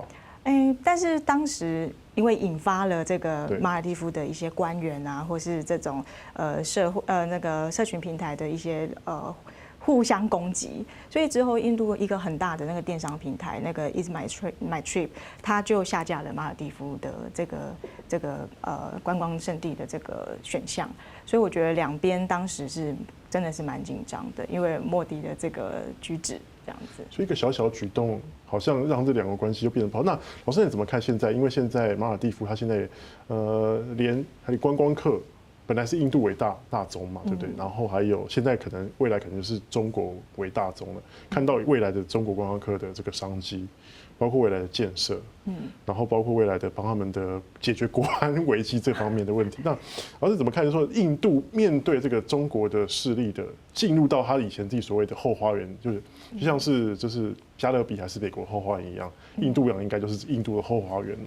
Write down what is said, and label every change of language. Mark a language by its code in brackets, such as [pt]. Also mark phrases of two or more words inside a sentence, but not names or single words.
[zh] 但是當時因為引發了這個馬爾地夫的一些官員啊，或是這種那個社群平台的一些互相攻擊，所以之後印度一個很大的那個電商平台，那個 Is My Trip，它就下架了馬爾地夫的這個觀光勝地的這個選項，所以我覺得兩邊當時是真的是蠻緊張的，因為莫迪的這個舉止這樣子。所以一個小小舉動，好像讓這兩個關係就變得不好。那老師你怎麼看現在？因為現在馬爾地夫它現在連觀光客本来是印度为大宗嘛，对不对？然后还有现在可能未来可能是中国为大宗了，看到未来的中国观光客的这个商机，包括未来的建设，然后包括未来的帮他们的解决国安危机这方面的问题。那老师怎么看？就是说印度面对这个中国的势力的进入到他以前自己所谓的后花园，就像是就是加勒比还是美国后花园一样，印度洋应该就是印度的后花园嘛。